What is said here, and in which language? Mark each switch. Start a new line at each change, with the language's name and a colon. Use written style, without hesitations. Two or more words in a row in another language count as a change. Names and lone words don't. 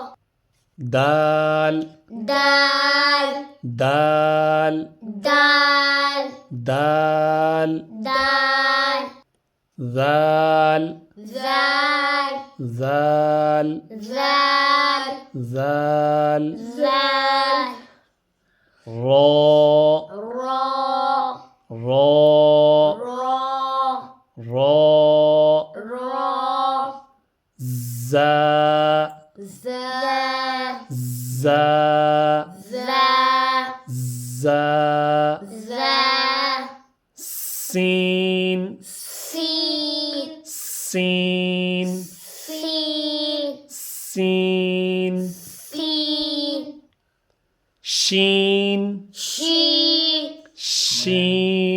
Arabic: دال دال دال دال دال دال ذال زال ذال زال ذال زال راء راء راء راء راء راء زاء زا زاء زا زاء زا سين سين سين سين سين سين شين شين شين